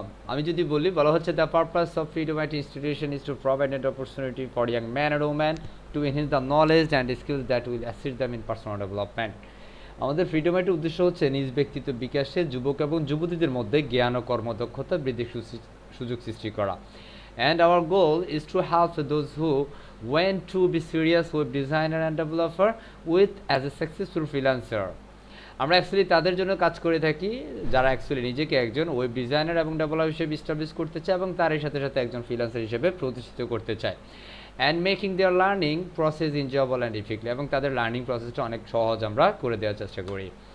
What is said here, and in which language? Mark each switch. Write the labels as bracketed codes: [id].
[bn] আমি যদি বলা হচ্ছে [en] The purpose of ফ্রি2মাইটি institution is to provide an opportunity for young man and woman to enhance the knowledge and skills that will assist them in personal development. [bn] আমাদের ফ্রি2মাইটির উদ্দেশ্য হচ্ছে নিজ ব্যক্তিত্ব বিকাশে যুবক এবং যুবতীদের মধ্যে জ্ঞান ও কর্মদক্ষতা বৃদ্ধির সুযোগ সৃষ্টি করা। [en] And our goal is to help those who want to be serious web designer and developer with as a successful freelancer. [bn] আমরা অ্যাকচুয়ালি তাদের জন্য কাজ করে থাকি যারা অ্যাকচুয়ালি নিজেকে একজন ওয়েব ডিজাইনার এবং ডেভেলপার হিসেবে এস্টাবলিশ করতে চায় এবং তারই সাথে সাথে একজন ফ্রিল্যান্সার হিসেবে প্রতিষ্ঠিত করতে চায়। [en] and making their learning process enjoyable and effective, [bn] এবং তাদের লার্নিং প্রসেসটা অনেক সহজ আমরা করে দেওয়ার চেষ্টা করি।